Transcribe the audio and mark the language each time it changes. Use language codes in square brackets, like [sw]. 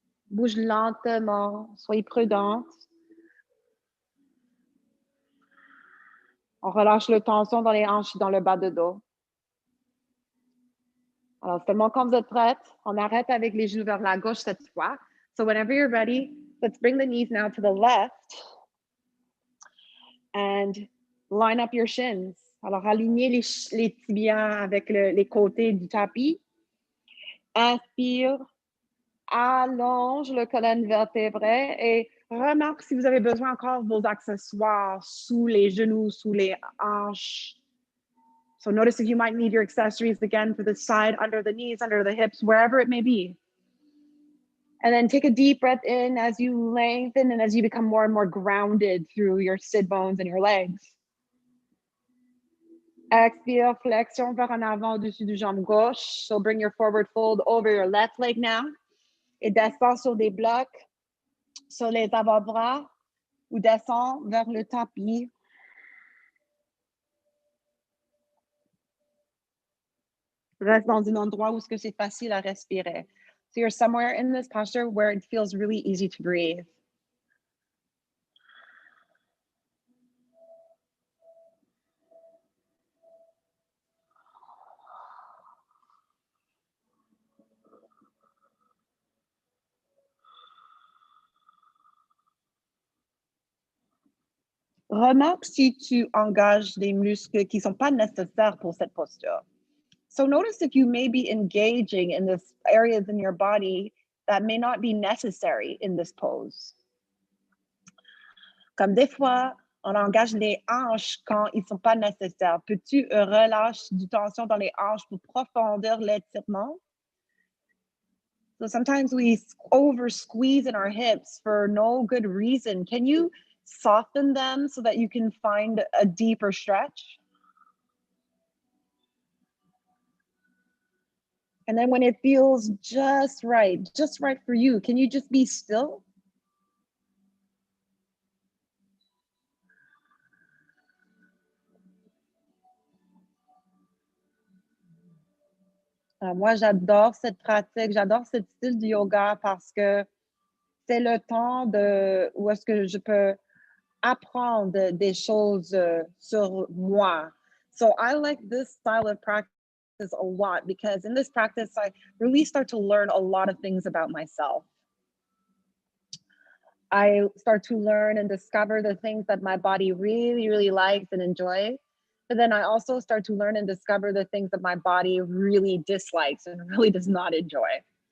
[fr] Bouge lentement. Soyez prudente. On relâche le tension dans les hanches, dans le bas de dos. Alors, seulement quand vous êtes prête, on arrête avec les genoux vers la gauche cette fois. [en] So whenever you're ready, let's bring the knees now to the left and line up your shins. [fr] Alors, alignez les tibias avec les côtés du tapis. Inspire, allonge le colonne vertébrée et remarque si vous avez besoin encore de vos accessoires sous les genoux, sous les hanches. [en] So notice if you might need your accessories again for the side, under the knees, under the hips, wherever it may be. And then take a deep breath in as you lengthen and as you become more and more grounded through your sit bones and your legs. [fr] Expire, flexion vers en avant au-dessus du jambe gauche. [en] So bring your forward fold over your left leg now. [fr] Et descends sur des blocs, sur les avant-bras, ou descends vers le tapis. Reste dans un endroit où c'est facile à respirer. [en] So you're somewhere in this posture where it feels really easy to breathe. [fr] Remarque si tu engages des muscles qui ne sont pas nécessaires pour cette posture. [en] So notice if you may be engaging in this areas in your body that may not be necessary in this pose. [fr] Comme des fois, on engage les hanches quand ils ne sont pas nécessaires. Peux-tu relâcher du tension dans les hanches pour profondir l'étirement? [en] So sometimes we over squeeze in our hips for no good reason. Can you soften them so that you can find a deeper stretch? And then when it feels just right for you, can you just be still? [fr] Moi, j'adore cette pratique, j'adore ce style de yoga parce que c'est le temps où est-ce que je peux apprendre des choses sur moi. [en] So I like this style of practice a lot because in this practice, I really start to learn a lot of things about myself. I start to learn and discover the things that my body really, really likes and enjoys. But then I also start to learn and discover the things that my body really dislikes and really does not enjoy.